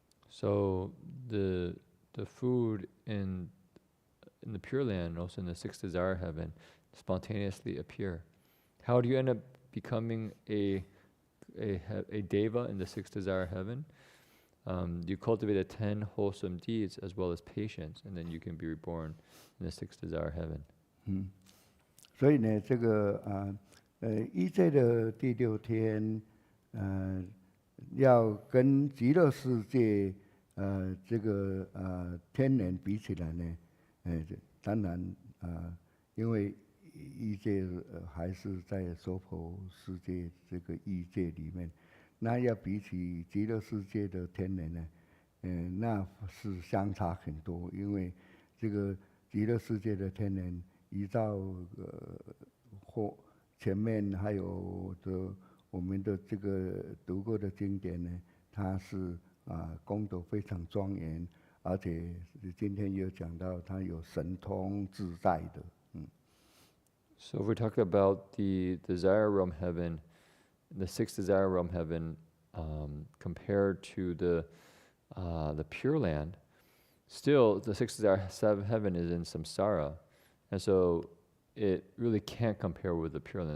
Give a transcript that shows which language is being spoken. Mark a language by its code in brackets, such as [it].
[en] So the food in the Pure Land, and also in the sixth desire heaven, spontaneously appear. How do you end up becoming a deva in the sixth desire heaven? You cultivate the 10 wholesome deeds as well as patience, and then you can be reborn in the sixth desire heaven. [zh] 所以呢，这个异界的第6天，要跟极乐世界这个天人比起来呢，当然因为异界还是在娑婆世界这个异界里面，那要比起极乐世界的天人呢，那是相差很多，因为这个极乐世界的天人依照或前面还有我们的这个读过的经典呢，它是功德非常庄严，而且今天有讲到它有神通自在的。 [en] So if we talk about the desire realm heaven, the sixth desire realm heaven, compared to the Pure Land, still the sixth desire heaven is in samsara, and so it really can't compare with the Pure Land.